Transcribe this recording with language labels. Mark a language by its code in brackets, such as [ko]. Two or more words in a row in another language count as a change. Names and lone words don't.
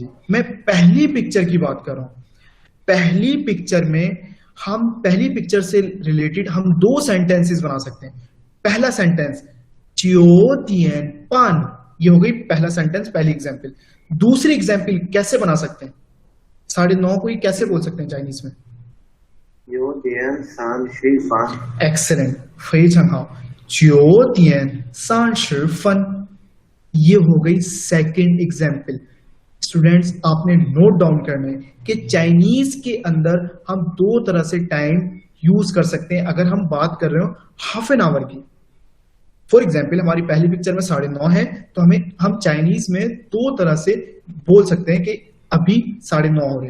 [hi] मैं पहली पिक्चर की बात कर रहा हूं। पहली पिक्चर से रिलेटेड हम 2 सेंटेंसेस बना सकते हैं। पहला सेंटेंस [zh] 九点半, [hi] ये हो गई पहला सेंटेंस, पहली एग्जाम्पल। दूसरी एग्जाम्पल कैसे बना सकते हैं? 9:30 को ही कैसे बोल सकते हैं चाइनीज में? [zh] 九点三十分. [hi] एक्सेलेंट, [zh] 非常好，9点30分। [hi] ये हो गई सेकंड एग्जाम्पल। स्टूडेंट्स, आपने [en] note down [hi] करना है कि चाइनीज के अंदर हम 2 तरह से टाइम यूज कर सकते हैं। अगर हम बात कर रहे हो [en] half an hour [hi] की, [en] for example [hi] हमारी पहली पिक्चर में 9:30 है, तो हम चाइनीज में 2 तरह से बोल सकते हैं कि अभी 9:30 हो रहे हैं।